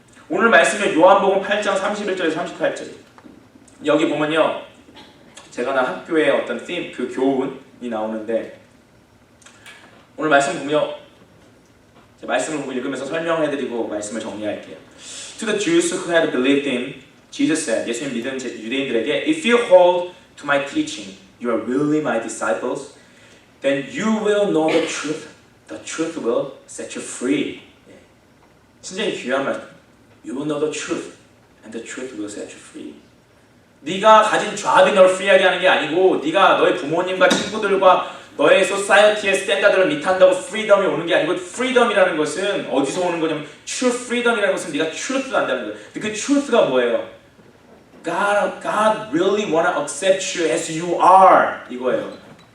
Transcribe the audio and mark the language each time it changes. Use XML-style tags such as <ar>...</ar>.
<ko>오늘 말씀은 요한복음 8장 31절에서 38절. 여기 보면요, 제가 나 학교에 어떤 theme, 그 교훈이 나오는데 오늘 말씀 보면요, 말씀을 보고 읽으면서 설명해드리고 말씀을 정리할게요.</ko> <en>To the Jews who had believed him, Jesus said,</en> <ko>예수님 믿은 유대인들에게,</ko> <en>If you hold to my teaching, you are really my disciples, then you will know the truth. The truth will set you free.</en> <ko>진짜 귀한 말씀.</ko> <en>You will know the truth, and the truth will set you free.</en> <ko>네가 가진 좌업이 너를 프리하게 하는 게 아니고 네가 너의 부모님과 친구들과 너의 소사이어티의 스탠다드를 밑한다고 프리덤이 오는 게 아니고 프리덤이라는 것은 어디서 오는 거냐면 true freedom이라는 것은 네가 truth를 안다는 거예요. 그 truth가 뭐예요?</ko> <en>God really wanna accept you as you are</en> <ko>이거예요.</ko>